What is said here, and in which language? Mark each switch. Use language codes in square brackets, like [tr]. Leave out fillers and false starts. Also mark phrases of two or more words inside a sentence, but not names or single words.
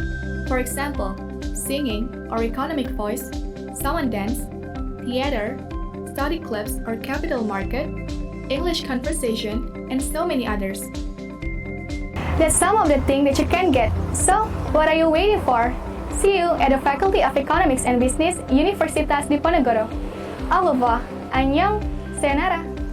[en] For example, singing or economic voice, song and dance, theater, study clubs or capital market, English conversation, and so many others. That's some of the things that you can get. So, what are you waiting for? See you at the Faculty of Economics and Business, Universitas Diponegoro. [fr] Au revoir. [ko] Annyeong. Sayonara.